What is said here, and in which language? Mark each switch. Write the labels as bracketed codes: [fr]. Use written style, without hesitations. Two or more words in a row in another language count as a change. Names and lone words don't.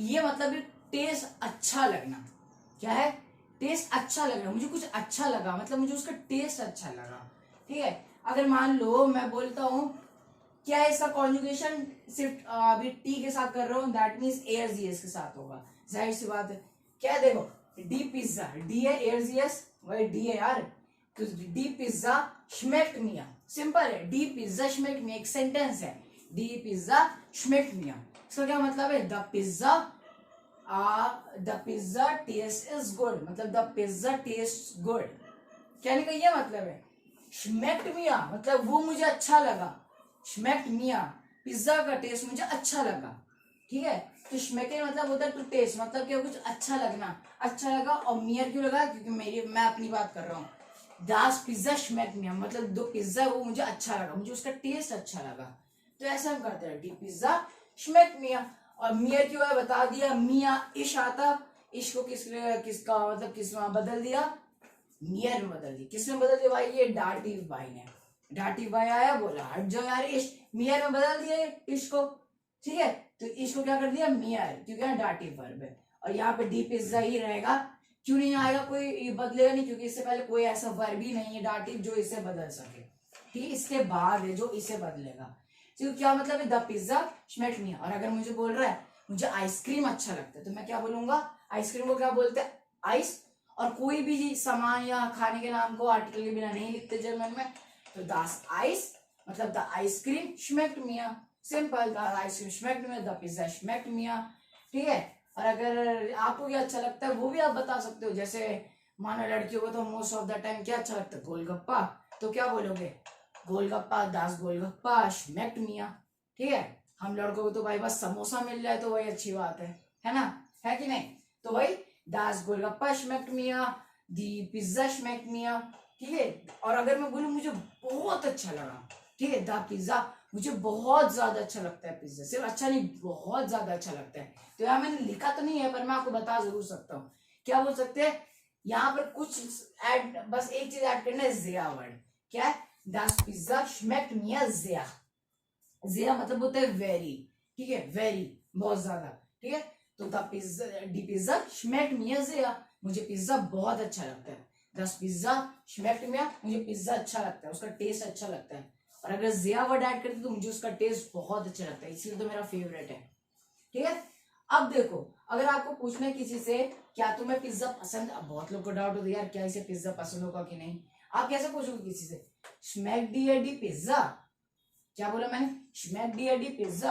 [hi] ये मतलब टेस्ट अच्छा लगना, क्या है, टेस्ट अच्छा लगना, मुझे कुछ अच्छा लगा, मतलब मुझे उसका टेस्ट अच्छा लगा, ठीक है। अगर मान लो मैं बोलता हूँ क्या है इसका कॉन्जुगेशन, सिर्फ अभी टी के साथ कर रहा हूँ, [en] that means [hi] एयरजीएस के साथ होगा, जाहिर सी बात है। क्या है देखो, [de] die Pizza, [hi] डी है एयरजीएस, वही डी है यार, तो [de] die Pizza schmeckt mir, [hi] सिंपल है, [de] die Pizza schmeckt mir, [hi] एक सेंटेंस है, [de] die Pizza schmeckt mir. [hi] इसका क्या मतलब है, [en] the pizza taste is good, [hi] मतलब [en] the pizza taste good, [hi] कहने का ये मतलब है। [de] schmeckt mir [hi] मतलब वो मुझे अच्छा लगा, [de] schmeckt mir [hi] पिज्जा का टेस्ट मुझे अच्छा लगा, ठीक है। तो schmecken मतलब होता है [en] to taste, [hi] मतलब क्या कुछ अच्छा लगना, अच्छा लगा। और मियर क्यों लगा, क्योंकि मैं अपनी बात कर रहा हूँ। [de] Das Pizza schmeckt mir [hi] मतलब दो पिज्जा वो मुझे अच्छा लगा, मुझे उसका टेस्ट अच्छा लगा। तो ऐसा हम करते हैं, [de] die Pizza schmeckt mir. [hi] और मियर क्यों है बता दिया, मिया इश आता, इश को किसका मतलब किस में बदल दिया, मियर में बदल दिया। किस में बदल दिया भाई, ये डाटिव भाई ने, डाटिव भाई आया बोला हट जाओ यार इश, मियर में बदल दिया इश को, ठीक है। तो इश को क्या कर दिया मियर, क्योंकि डाटिव वर्ब है। और यहाँ पे डी पिज्जा ही रहेगा, क्यों नहीं आएगा, कोई बदलेगा नहीं, क्योंकि इससे पहले कोई ऐसा वर्ब ही नहीं है डाटिव जो इसे बदल सके, ठीक है। इसके बाद है जो इसे बदलेगा। तो क्या मतलब है, [en] the pizza [de] schmeckt mir। [hi] और अगर मुझे बोल रहा है मुझे आइसक्रीम अच्छा लगता है, तो मैं क्या बोलूंगा, आइसक्रीम को क्या बोलते हैं, आइस। और कोई भी सामान या खाने के नाम को आर्टिकल के बिना नहीं लिखते जर्मन में, तो [de] das Eis [hi] मतलब [en] the ice cream [de] schmeckt mir, सिंपल, [en] the ice cream [de] schmeckt mir, [en] the pizza [de] schmeckt mir, [hi] ठीक है। और अगर आपको क्या अच्छा लगता है वो भी आप बता सकते हो, जैसे मानो लड़कियों को तो [en] most of the time [hi] क्या अच्छा लगता है, गोलगप्पा, तो क्या बोलोगे, गोलगप्पा, [de] das Golgappa schmeckt mir, [hi] ठीक है। हम लड़कों को तो भाई बस समोसा मिल जाए तो वही अच्छी बात है ना, है कि नहीं। तो भाई [de] das Golgappa schmeckt mir, die Pizza schmeckt mir, [hi] ठीक है। और अगर मैं बोलूं मुझे बहुत अच्छा लगा, ठीक है, द पिज्जा मुझे बहुत ज्यादा अच्छा लगता है, पिज्जा सिर्फ अच्छा नहीं बहुत ज्यादा अच्छा लगता है। तो यहाँ मैंने लिखा तो नहीं है, पर मैं आपको बता जरूर सकता हूँ। क्या बोल सकते हैं, यहाँ पर कुछ ऐड, बस एक चीज ऐड करना है, ज़ेया वर्ड। क्या है, [de] das Pizza schmeckt mir sehr, [hi] ज़ेया मतलब होता है वेरी, ठीक है, वेरी बहुत ज्यादा, ठीक है। [de] तो die Pizza, die Pizza schmeckt mir sehr, [hi] मुझे पिज्जा बहुत अच्छा लगता है, [de] das Pizza schmeckt mir [hi] मुझे पिज्जा अच्छा लगता है, उसका टेस्ट अच्छा लगता है। और अगर ज़ेया वर्ड ऐड करते तो मुझे उसका टेस्ट बहुत अच्छा लगता है, इसलिए तो मेरा फेवरेट है, ठीक है। अब देखो, अगर आपको पूछना है किसी से क्या तुम्हें पिज्जा पसंद, अब बहुत लोग को डाउट होता है यार क्या इसे पिज्जा पसंद होगा कि नहीं, आप कैसे पूछोगे किसी से, [de] schmeckt die Pizza, [hi] क्या बोला मैंने, [de] schmeckt die Pizza.